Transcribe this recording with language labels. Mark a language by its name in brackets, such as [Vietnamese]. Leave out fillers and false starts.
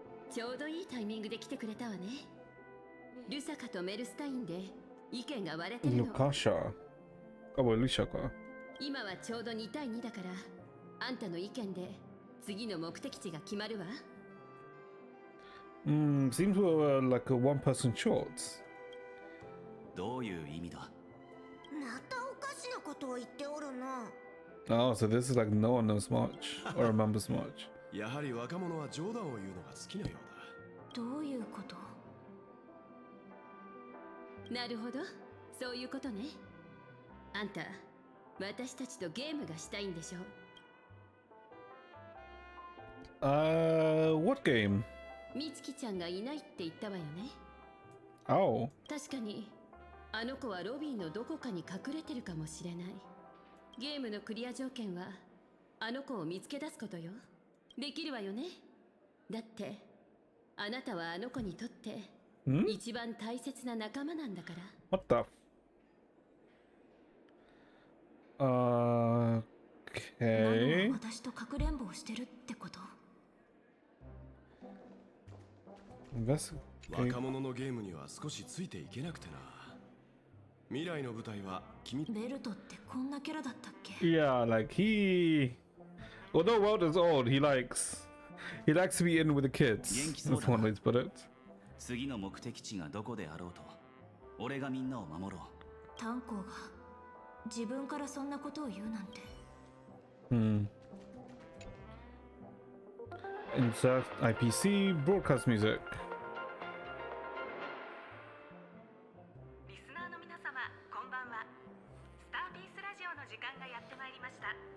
[Japanese] ちょうどいいタイミングで来てくれたわね。ルサカとメルスタインで意見が割れてるの。 [English] Lukasha. Oh, Luciaか。 [Japanese] 今はちょうど2対2だから、あんたの意見で次の目的地が決まるわ。 [English] Seems we're like a one-person short. [Japanese] どういう意味だ？またおかしなことを言っておるな。 [English] Oh, so this is like no one knows much or remembers much. [Japanese] やはり若者は冗談を言うのが好きなようだ。どういうこと？なるほど、そういうことね。あんた、私たちとゲームがしたいんでしょ？ [English] What game? [Japanese] みつきちゃんがいないって言ったわよね。 [English] Oh. [Japanese] 確かに、あの子はロビーのどこかに隠れてるかもしれない。ゲームのクリア条件は、あの子を見つけ出すことよ。できるわよね。だって、あなたはあの子にとって、一番大切な仲間なんだから。 [English] What the? Okay. [Japanese] 私とかくれんぼをしてるってこと？若者のゲームには少しついていけなくてな。未来の舞台は君。ベルトってこんなキャラだったっけ？ [English] Yeah, like although World is old, he likes to be in with the kids. That's one way to put it. [Japanese] 次の目的地がどこであろうと、俺がみんなを守ろう。炭鉱が自分からそんなことを言うなんて。 [English] Insert IPC broadcast music. [Japanese] リスナーの皆様、こんばんは。スターピースラジオの時間がやってまいりました。